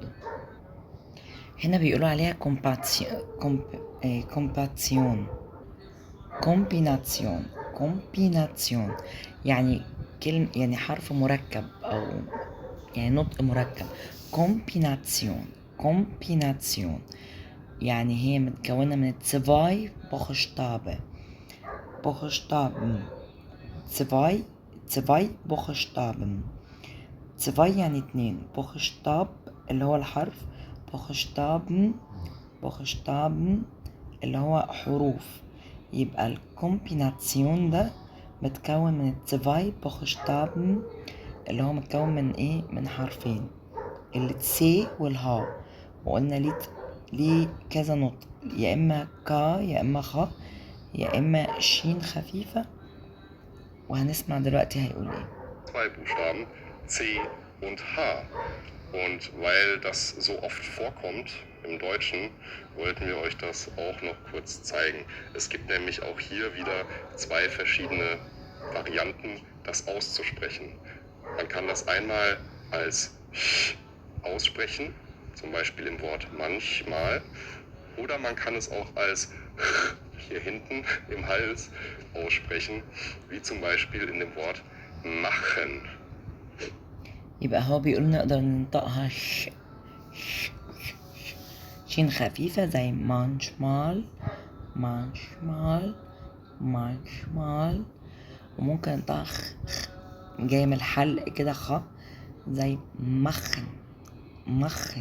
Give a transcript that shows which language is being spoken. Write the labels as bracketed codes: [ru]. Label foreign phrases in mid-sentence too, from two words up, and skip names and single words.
[ar] هنا بيقولوا عليها كومبيناتسيون يعني يعني حرف مركب أو يعني نطق مركب. كومبيناتسيون يعني هي متكونة من [de] zwei Buchstaben zwei Buchstaben. [ar] zwei يعني 2 Buchstab اللي هو الحرف، Buchstaben اللي هو حروف. يبقى الكومبيناتسيون ده متكون من [de] zwei Buchstaben [ar] اللي هو متكون من ايه؟ من حرفين، التسي والها. وقلنا ليه كذا نطق، يا اما كا يا اما خ يا اما شين خفيفة. وهنسمع دلوقتي هيقول ايه. [de] 2 Buchstaben, C und H. Und weil das so oft vorkommt im Deutschen, wollten wir euch das auch noch kurz zeigen. Es gibt nämlich auch hier wieder 2 verschiedene Varianten, das auszusprechen. Man kann das einmal als ch aussprechen, zum Beispiel im Wort manchmal, oder man kann es auch als ch hier hinten im Hals aussprechen, wie zum Beispiel in dem Wort machen. [ar] يبقى هو بيقول نقدر ننطقها شين خفيفة زي manchmal، وممكن ننطقها جاي من الحلق كده خ زي مخن.